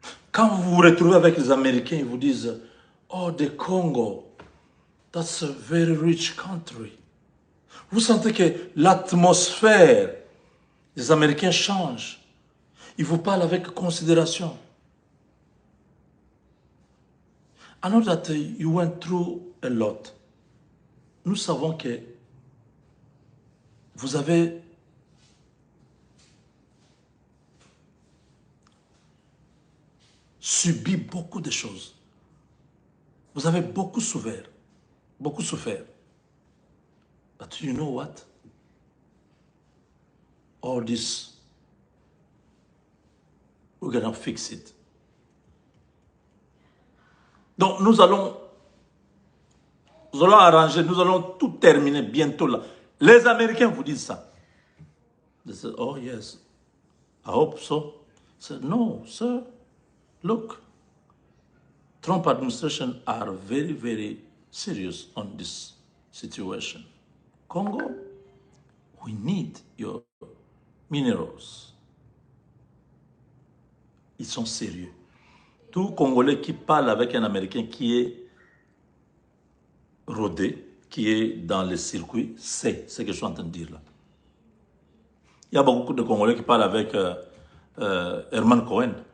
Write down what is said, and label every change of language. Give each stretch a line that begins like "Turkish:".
French: Quand vous vous retrouvez avec les Américains, ils vous disent «
English: Oh, the Congo, that's a very rich country.
French: » Vous sentez que l'atmosphère des Américains change. Ils vous parlent avec considération.
English: I know that you went through a lot.
French: Nous savons que vous avez subi beaucoup de choses. Vous avez beaucoup souffert. Beaucoup souffert.
English: But you know what? All this, we're gonna fix it.
French: Donc nous allons arranger, nous allons tout terminer bientôt là. Les Américains vous disent ça.
English: They say, oh yes, I hope so. I said, no, sir, look, Trump administration are very, very serious on this situation. Congo, we need your minerals.
French: Ils sont sérieux. Tout Congolais qui parle avec un Américain qui est rodé, qui est dans le circuit, c'est ce que je suis en train de dire là. Il y a beaucoup de Congolais qui parlent avec Herman Cohen.